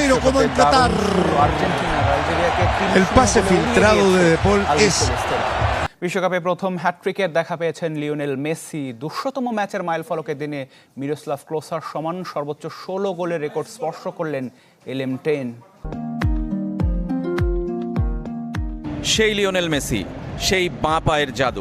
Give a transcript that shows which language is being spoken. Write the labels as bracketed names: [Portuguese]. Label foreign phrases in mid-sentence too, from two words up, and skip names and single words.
[Spanish] como en Qatar. El pase filtrado de De Paul es... [Bangla] বিশ্বকাপে প্রথম হ্যাটট্রিকের দেখা পেয়েছেন লিওনেল মেসি। 200তম ম্যাচের মাইলফলকের দিনে মিরোস্লাভ ক্লোসার সমান সর্বোচ্চ 16 গোলের রেকর্ড স্পর্শ করলেন এলএম10। সেই লিওনেল মেসি, সেই বাঁ পায়ের জাদু।